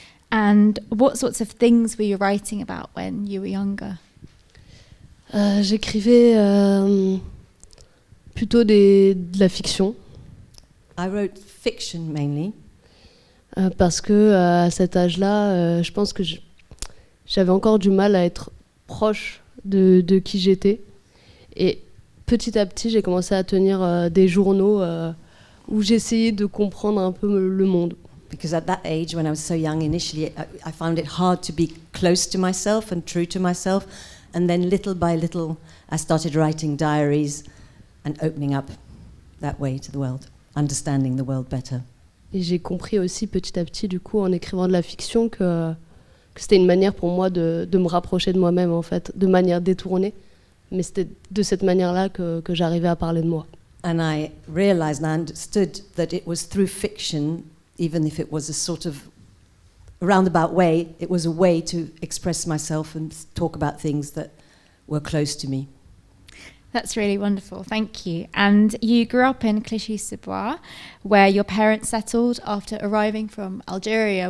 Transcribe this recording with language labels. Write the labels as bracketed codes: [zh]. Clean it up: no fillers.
[en] And what sorts of things were you writing about when you were younger? [fr] J'écrivais plutôt de la fiction. [en] I wrote fiction mainly. [fr] Parce que à cet âge-là, je pense que j'avais encore du mal à être proche de qui j'étais. Et petit à petit, j'ai commencé à tenir des journaux où j'essayais de comprendre un peu le monde. [en] Because at that age, when I was so young, initially I found it hard to be close to myself and true to myself. And then little by little, I started writing diaries and opening up that way to the world, understanding the world better. [fr] Et j'ai compris aussi petit à petit, du coup, en écrivant de la fiction, que c'était une manière pour moi de me rapprocher de moi-même, en fait, de manière détournée. Mais c'était de cette manière-là que j'arrivais à parler de moi. [en] And I realized and I understood that it was through fiction, even if it was a sort of roundabout way, it was a way to express myself and talk about things that were close to me. That's really wonderful, thank you. And you grew up in Clichy-sous-Bois, where your parents settled after arriving from Algeria.